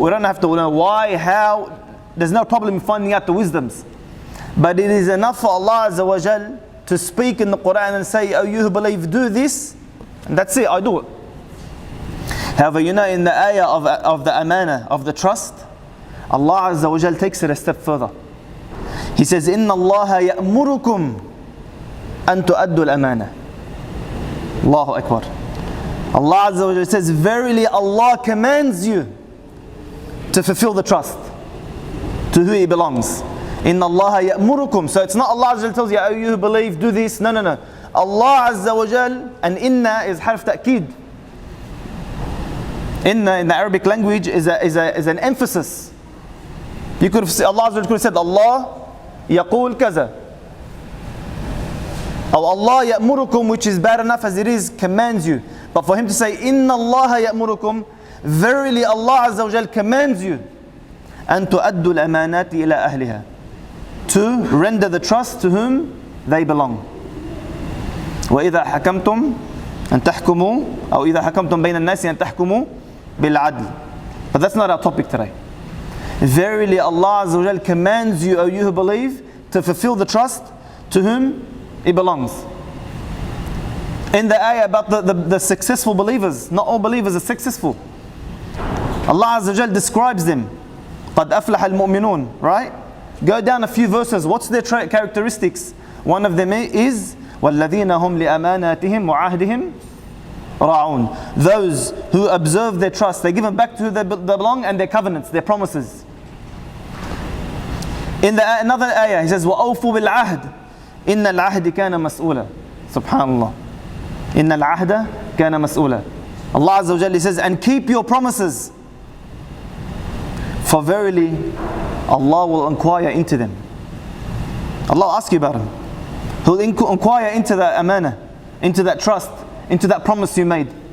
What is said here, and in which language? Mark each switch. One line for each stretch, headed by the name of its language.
English: We don't have to know why, how. There's no problem in finding out the wisdoms. But it is enough for Allah Azza wa Jal to speak in the Qur'an and say, oh, you who believe, do this, and that's it, I do it. However, you know, in the ayah of the amana, of the trust, Allah Azza wa Jal takes it a step further. He says,
Arabic: إِنَّ اللَّهَ يَأْمُرُكُمْ أَن تُؤَدُّوا الْأَمَانَةِ.
English: Allahu Akbar. Allah Azza wa Jal says, verily Allah commands you to fulfill the trust to who it belongs. Inna Allah ya'murukum. So it's not Allah Azza wa Jal tells you, oh, you believe, do this. No, no, no. Allah Azza wa Jal, and inna is harf ta'keed. Inna in the Arabic language is an emphasis. You could have said, Allah Azza wa Jal could have said, Allah yaqul kaza. Or Allah ya'murukum, which is bad enough as it is, commands you. But for him to say, Inna Allah ya'murukum, verily Allah Azza wa Jal commands you,
Arabic: أن تؤدوا الأمانات إلى أهلها,
English: to render the trust to whom they belong.
Arabic: وإذا حكمتم أن تحكموا أو إذا حكمتم بين الناس أن تحكموا بالعدل.
English: But that's not our topic today. Verily Allah Azza wa Jal commands you, O you who believe, to fulfill the trust to whom it belongs. In the ayah about the successful believers, not all believers are successful. Allah Azza wa Jal describes them.
Arabic: قَدْ أَفْلَحَ الْمُؤْمِنُونَ.
English: Right? Go down a few verses. What's their characteristics? One of them is
Arabic: وَالَّذِينَ هُمْ لِأَمَانَاتِهِمْ وَعَهْدِهِمْ رَاعُونَ.
English: Those who observe their trust, they give them back to who they belong, and their covenants, their promises. In another ayah, he says
Arabic: وَأَوْفُوا بِالْعَهْدِ إِنَّ الْعَهْدِ كَانَ مَسْئُولًا. Subhanallah. إِنَّ الْعَهْدَ كَانَ مَسْئُولًا.
English: Allah Azza wa Jalla says, and keep your promises, for verily Allah will inquire into them. Allah will ask you about them. He'll inquire into that amana, into that trust, into that promise you made.